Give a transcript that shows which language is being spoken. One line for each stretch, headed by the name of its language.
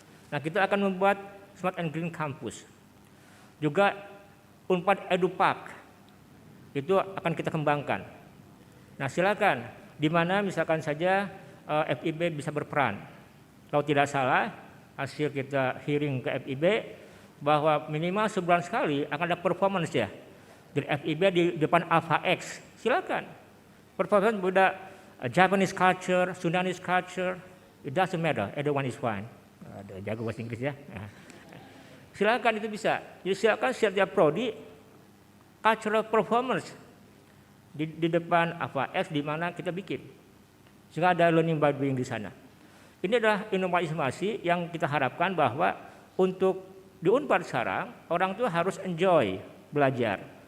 Indonesian: Nah kita akan membuat Smart and Green Campus. Juga Unpad EduPark itu akan kita kembangkan. Nah silakan di mana misalkan saja FIB bisa berperan. Kalau tidak salah hasil kita hearing ke FIB bahwa minimal sebulan sekali akan ada performance ya dari FIB di depan Alpha X. Silakan.
English: Performance Buddha, Japanese culture, Sundanese culture, it doesn't matter, everyone is fine.
Indonesian: Ada jago bahasa Inggris ya. Nah. Silakan itu bisa. Jadi silakan setiap prodi cultural performance di depan Alpha X di mana kita bikin. Sehingga ada
English: learning by doing
Indonesian: di sana. Ini adalah inovasi yang kita harapkan bahwa untuk di Unpad sekarang orang itu harus enjoy belajar.